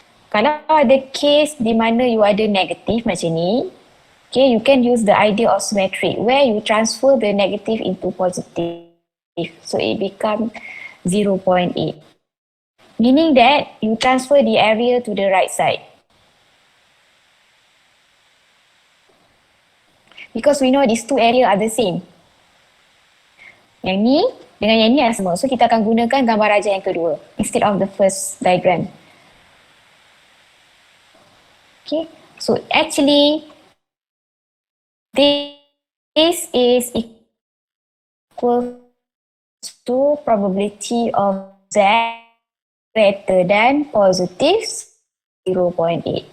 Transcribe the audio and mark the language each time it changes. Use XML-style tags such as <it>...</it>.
<ms>Kalau ada case di mana you ada negatif macam ni,</ms> <en>okay, you can use the idea of symmetry where you transfer the negative into positive. So it become 0.8. Meaning that you transfer the area to the right side. Because we know these two area are the same.</en> <ms>Yang ni dengan yang ni adalah sama. So kita akan gunakan gambar rajah yang kedua</ms> <en>instead of the first diagram. Okay, so actually this is equal to probability of Z greater than positive 0.8.</en>